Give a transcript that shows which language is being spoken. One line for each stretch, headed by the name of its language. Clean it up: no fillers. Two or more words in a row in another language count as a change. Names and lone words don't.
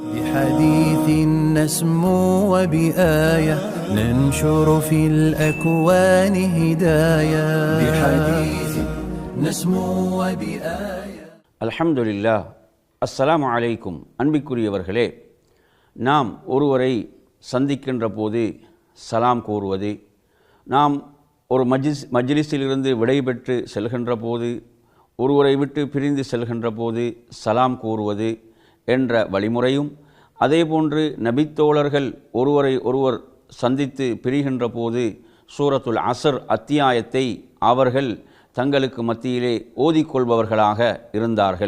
Arabic: بحديث نسمو وبآية ننشر في الأكوان هدايا بحديث نسمو وبآية. الحمد لله. السلام عليكم.
Tamil: அன்பிற்குரியவர்களே, நாம் ஒருவரை சந்திக்கின்ற போது சலாம் கூறுவது, நாம் ஒரு மஜ்லிஸிலிருந்து விடைபெற்று செல்கின்ற போது, ஒருவரை விட்டு பிரிந்து செல்கின்ற போது சலாம் கூறுவது என்ற வழிமுறையும், அதேபோன்று நபித்தோழர்கள் ஒருவரை ஒருவர் சந்தித்து பிரிகின்ற போது சூரத்துல் அஸ்ர் அத்தியாயத்தை அவர்கள் தங்களுக்கு மத்தியிலே ஓதிக்கொள்பவர்களாக இருந்தார்கள்.